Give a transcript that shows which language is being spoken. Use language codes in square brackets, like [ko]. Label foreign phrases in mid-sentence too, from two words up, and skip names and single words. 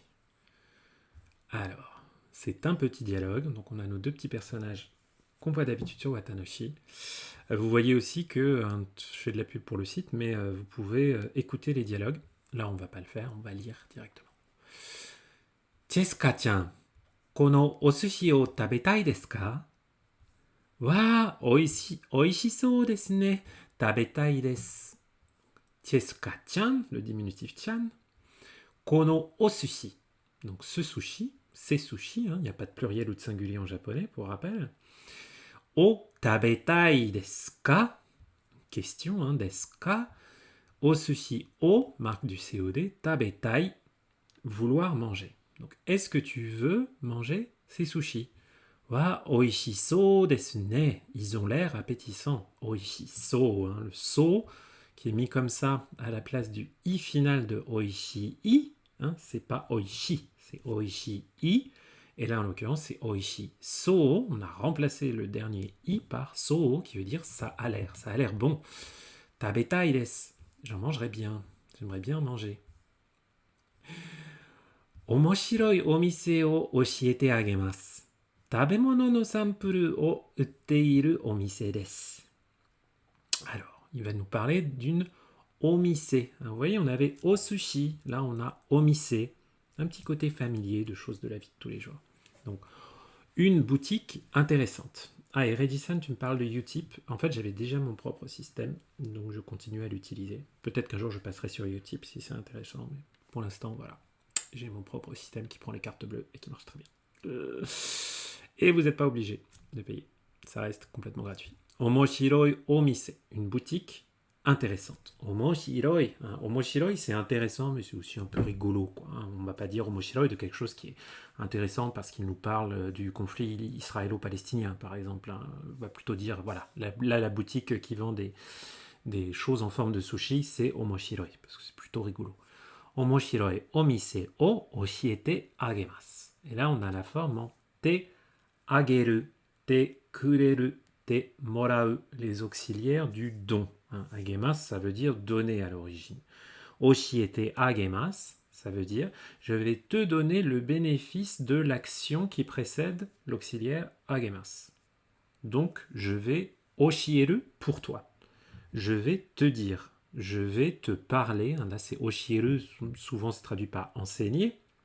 [fr] Alors, c'est un petit dialogue. Donc, on a nos deux petits personnages qu'on voit d'habitude sur Watanoshi. Vous voyez aussi que je fais de la pub pour le site, mais vous pouvez écouter les dialogues. Là, on ne va pas le faire, on va lire directement. [ja] Cheska-chan, このお寿司を食べたいですか？わあ、おいしそうですね。食べたいです。 [fr] Cheska-chan, le diminutif chan. [ja] このお寿司, [fr] donc ce sushi, ces sushis, il n'y a pas de pluriel ou de singulier en japonais, pour rappel. [ja] を食べたいですか? [fr] Question, [ja] ですか? お寿司、を, [fr] marque du COD, tabetai, vouloir manger. Donc, est-ce que tu veux manger ces sushis? [ja] わあ、おいしそうですね. [fr] Ils ont l'air appétissants. Oishisou, le so qui est mis comme ça à la place du i final de oishii. C'est pas oishi, c'est oishii. Et là, en l'occurrence, c'est [ja] おいしそう. [fr] On a remplacé le dernier i par so, qui veut dire ça a l'air bon. [ja] 食べたいです. [fr] J'en mangerai bien. J'aimerais bien manger. [ja] 面白いお店を教えてあげます。食べ物のサンプルを売っているお店です。 [fr] Alors, il va nous parler d'une omise. Vous voyez, on avait au sushi, là on a omise. Un petit côté familier de choses de la vie de tous les jours. Donc, une boutique intéressante. Ah, et Regisan, tu me parles de Utip. En fait, j'avais déjà mon propre système, donc je continue à l'utiliser. Peut-être qu'un jour je passerai sur Utip si c'est intéressant, mais pour l'instant, voilà. J'ai mon propre système qui prend les cartes bleues et qui marche très bien. Et vous n'êtes pas obligé de payer. Ça reste complètement gratuit. [ja] 面白いお店, [fr] une boutique intéressante. Omoshiroi, omoshiroi c'est intéressant, mais c'est aussi un peu rigolo, quoi. On ne va pas dire omoshiroi de quelque chose qui est intéressant parce qu'il nous parle du conflit israélo-palestinien, par exemple. On va plutôt dire, voilà, la boutique qui vend des choses en forme de sushi, c'est omoshiroi, parce que c'est plutôt rigolo. [ja] 面白いお店を教えてあげます. [fr] Et là, on a la forme en [ja] てあげる、てくれる、てもらう, [fr] les auxiliaires du don. Agemasu, ça veut dire donner à l'origine. [ja] 教えてあげます, [fr] ça veut dire je vais te donner le bénéfice de l'action qui précède l'auxiliaire agemasu. Donc, je vais oshieru pour toi. Je vais te dire. Je vais te parler. Là, c'est oshieru, souvent c'est traduit par enseigner.